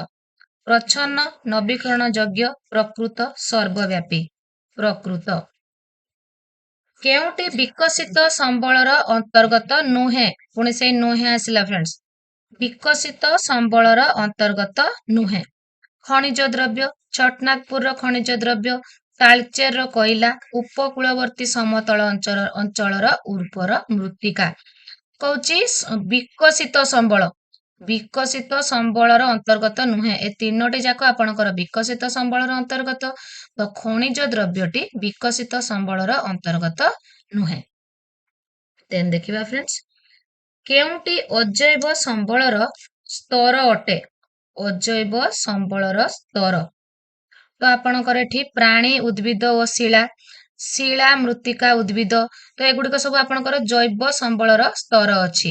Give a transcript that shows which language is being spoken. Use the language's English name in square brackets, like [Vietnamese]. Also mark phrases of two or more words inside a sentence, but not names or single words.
[Odia] ପ୍ରଚ୍ଛନ୍ନ, ନବୀକରଣ ଯୋଗ୍ୟ, ପ୍ରକୃତ, ସର୍ବବ୍ୟାପୀ। ପ୍ରକୃତ। କେଉଁଟି ବିକଶିତ ସମ୍ବଳର ଅନ୍ତର୍ଗତ ନୁହେଁ? ପୁଣି ସେ ନୁହେଁ ଆସିଲା ଫ୍ରେଣ୍ଡସ। ବିକଶିତ ସମ୍ବଳର ଅନ୍ତର୍ଗତ ନୁହେଁ। ଖଣିଜ ଦ୍ରବ୍ୟ, ଛୋଟନାଗପୁର ଖଣିଜ ଦ୍ରବ୍ୟ, ତାଳଚେର କୋଇଲା, ଉପକୂଳବର୍ତ୍ତୀ ସମତଳ ଅଞ୍ଚଳ ଉର୍ବର ମୃତ୍ତିକା। କେଉଁଟି ବିକଶିତ ସମ୍ବଳ, ବିକଶିତ ସମ୍ବଳର ଅନ୍ତର୍ଗତ ନୁହେଁ। ଏ ତିନୋଟି ଯାକ ଆପଣଙ୍କର ବିକଶିତ ସମ୍ବଳର ଅନ୍ତର୍ଗତ, ତ ଖଣିଜ ଦ୍ରବ୍ୟଟି ବିକଶିତ ସମ୍ବଳର ଅନ୍ତର୍ଗତ ନୁହେଁ। ତେବେ ଦେଖିବା ଫ୍ରେଣ୍ଡସ, କେଉଁଟି ଅଜୈବ ସମ୍ବଳର ସ୍ତର ଅଟେ? ଅଜୈବ ସମ୍ବଳର ସ୍ତର, ତ ଆପଣଙ୍କର ଏଠି ପ୍ରାଣୀ, ଉଦ୍ଭିଦ ଔର ଶିଳା, ଶିଳା ମୃତ୍ତିକା ଉଦ୍ଭିଦ, ତ ଏଗୁଡ଼ିକ ସବୁ ଆପଣଙ୍କର ଜୈବ ସମ୍ବଳର ସ୍ତର ଅଛି।